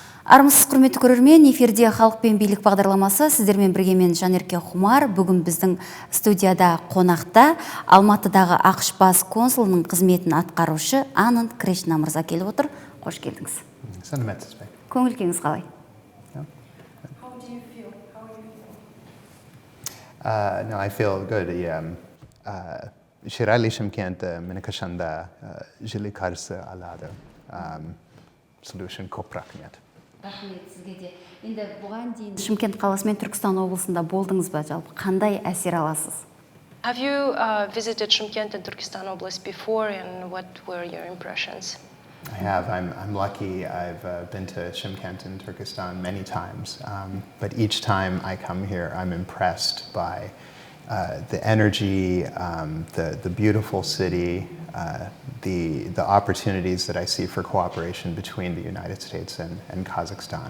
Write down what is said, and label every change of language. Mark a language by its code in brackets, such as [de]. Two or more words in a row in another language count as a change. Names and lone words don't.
[kk] Армысыз құрметті көрермен, эфирде халық пен билік бағдарламасы. Сіздермен бірге мен Жанерке Хумар. Бүгін біздің студияда қонақта Алматыдағы АқШ Бас консулының қызметін атқарушы Ананд Кришна мырза келіп отыр. Қош келдіңіз. Сәлеметсіз бе? Көңіл күйіңіз қалай? [en] How do you feel? How are you feeling? No, I feel good. [kk] Ширали Шымкент мені қашанда жылы қарсы алады. Solution көп рахмет. Рахмет сізге де. Енді бұған дейін Шымкент қаласы мен Түркістан облысында болдыңыз ба, жалпы қандай әсер аласыз? [en] Have you visited Шымкент and Turkestan Oblast before, and what were your impressions? I have. I'm lucky. I've been to Shymkent and Turkestan many times, but each time I come here, I'm impressed by the energy, the beautiful city, the opportunities that I see for cooperation between the United States and Kazakhstan.